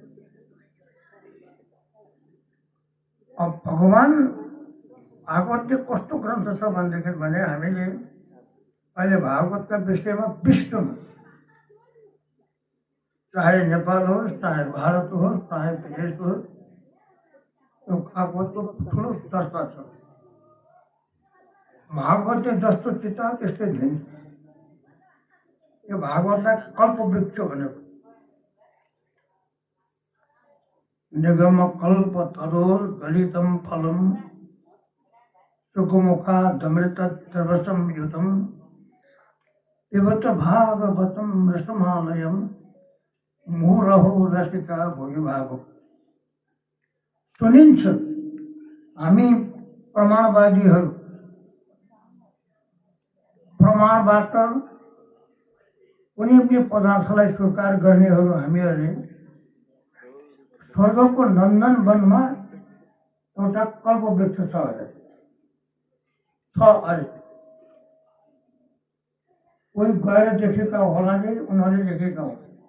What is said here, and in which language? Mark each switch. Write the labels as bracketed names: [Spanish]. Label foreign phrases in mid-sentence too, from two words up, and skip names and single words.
[Nepali] अब भगवान भागवत के कस्तो ग्रन्थ छ भनेदेखि भने हामीले अहिले भागवतका विषयमा विश्वमा चाहे नेपाल होस्, चाहे भारत होस्, चाहे विदेश होस्, त्यो भागवतको ठुलो चर्चा छ। भागवतले जस्तो चिता त्यस्तै दिन्छ। यो भागवतलाई कल्पवृक्ष भनेको। [Sanskrit] निगम कल्प तरोर गलितम फलम सुखमुखा दमृत द्रवसम युतम पिबत भागवतम रसमालयम मुहुरहो रसिका भोगिभागो। [Nepali] सुनिन्छ, हामी प्रमाणवादीहरू प्रमाणबाट कुनै पनि पदार्थलाई स्वीकार गर्नेहरू हामीहरूले स्वर्गको नन्दन वनमा एउटा कल्पवृक्ष छ अरे कोही गएर देखेका होला नि, उनीहरूले देखेका हो।